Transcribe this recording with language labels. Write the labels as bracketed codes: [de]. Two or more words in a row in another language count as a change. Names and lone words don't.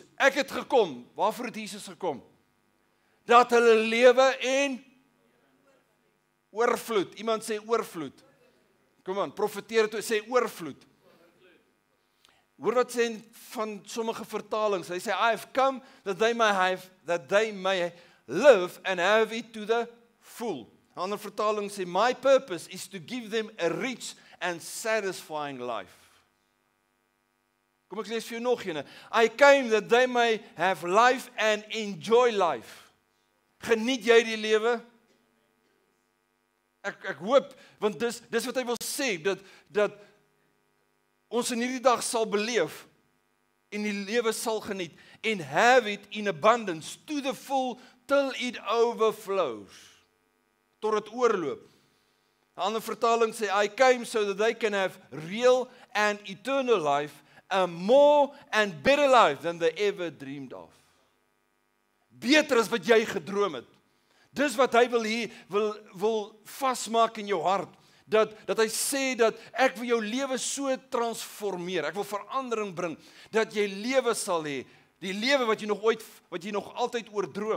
[af] Ek het gekom, waarvoor het Jesus gekom? Dat hulle lewe en oorvloed. Iemand sê oorvloed. Kom aan, profeteer toe, sê oorvloed. Hoor wat sê van sommige vertalings, hy sê, [en] I have come that they may live and have it to the full. [af] 'n Ander vertaling sê, [en] my purpose is to give them a rich and satisfying life. [af] Kom ek lees vir jou nog een. [en] I came that they may have life and enjoy life. [af] Geniet jy die lewe? Ek hoop, want dis wat hy wil sê, dat ons in hierdie dag sal beleef en die lewe sal geniet. [en] And have it in abundance to the full till it overflows. [af] Tot het oorloop. 'n Ander vertaling sê, [en] I came so that they can have real and eternal life, a more and better life than they ever dreamed of. [af] Beter as wat jy gedroom het. Dis wat hy wil vasmaak in jou hart. Dat hy sê dat ek wil jou lewe so transformeer. Ek wil verandering bring. Dat jy lewe sal hê. Die lewe wat jy nog altyd oordroom.